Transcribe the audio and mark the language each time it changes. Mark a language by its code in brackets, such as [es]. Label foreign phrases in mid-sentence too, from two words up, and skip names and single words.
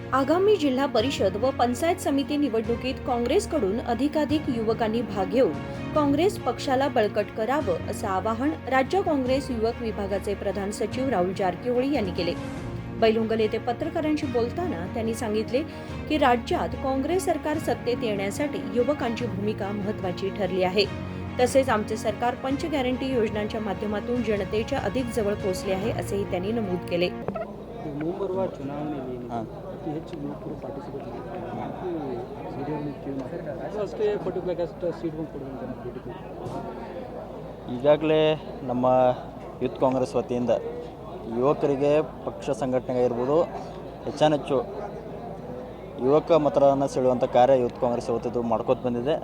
[mr] आगामी जिल्हा परिषद व पंचायत समिती निवडणुकीत काँग्रेसकडून अधिकाधिक युवकांनी भाग घेऊन काँग्रेस पक्षाला बळकट करावं असं आवाहन राज्य काँग्रेस युवक विभागाचे प्रधान सचिव राहुल जारकीहोळी यांनी केले। बैलुंगल येथे पत्रकारांशी बोलताना त्यांनी सांगितले की राज्यात काँग्रेस सरकार सत्तेत येण्यासाठी युवकांची भूमिका महत्त्वाची ठरली आहे। तसेच आमचे सरकार पंच गॅरंटी योजनांच्या माध्यमातून जनतेच्या अधिक जवळ पोहोचले आहे असेही त्यांनी नमूद केले। [kn] ಮುಂಬರುವ ಚುನಾವಣೆಯಲ್ಲಿ ಅತಿ ಹೆಚ್ಚು ಯುವಕರು ಪಾರ್ಟಿಸಿಪೇಟ್ ಮಾಡಿದ್ದಾರೆ ಅಷ್ಟೇ ಪರ್ಟಿಕ್ಯುಲರ್ ಅಷ್ಟು ಸೀಟ್ಗಳು ಕೊಡುವಂತ ಈಗಾಗಲೇ ನಮ್ಮ ಯೂತ್ ಕಾಂಗ್ರೆಸ್ ವತಿಯಿಂದ ಯುವಕರಿಗೆ ಪಕ್ಷ ಸಂಘಟನೆಗೆ ಇರ್ಬೋದು ಹೆಚ್ಚು ಯುವಕ ಮತಗಳನ್ನು ಸೆಳೆಯುವಂಥ ಕಾರ್ಯ ಯೂತ್ ಕಾಂಗ್ರೆಸ್ ಇವತ್ತು ಮಾಡ್ಕೋತ ಬಂದಿದೆ।